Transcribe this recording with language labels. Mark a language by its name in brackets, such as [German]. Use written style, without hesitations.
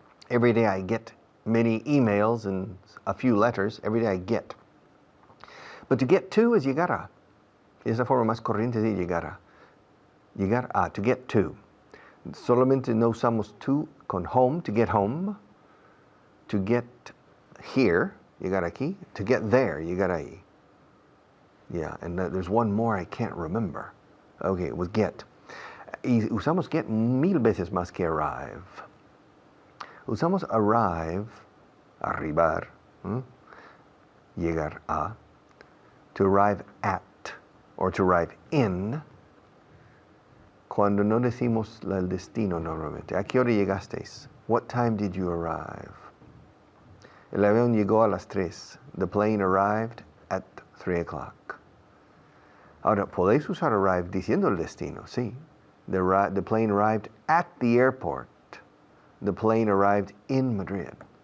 [English] Every day I get many emails and a few letters. Every day I get. But to get to is llegar a. [Spanish] Es la forma más corriente de llegar a. Llegar a, to get to. Solamente no usamos to con home, to get home. [English] To get here, llegar aquí. To get there, llegar ahí. Yeah, and there's one more I can't remember. Okay, it was get. [Spanish] Y usamos get mil veces más que arrive. Usamos arrive arribar, llegar a, to arrive at, or to arrive in, cuando no decimos el destino normalmente. ¿A qué hora llegasteis? [English] What time did you arrive? El avión llegó a las 3. The plane arrived at 3 o'clock. [Spanish] Ahora, podéis usar arrive diciendo el destino, sí. [English] The plane arrived at the airport. The plane arrived in Madrid.